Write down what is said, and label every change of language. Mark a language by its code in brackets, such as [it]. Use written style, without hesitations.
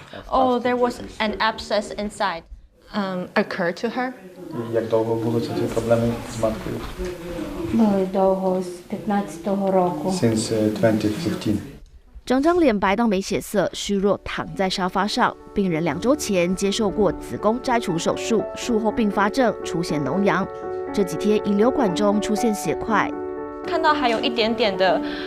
[en] Oh, there was an abscess inside. Occurred to her. [uk] Як довго були ці проблеми з маткою? Були довго, з 15-го року. [en] Since 2015. [zh] 整张脸白到没血色，虚弱躺在沙发上。病人2周前接受过子宫摘除手术，术后并发症出现脓疡，这几天引流管中出现血块。看到还有一点点的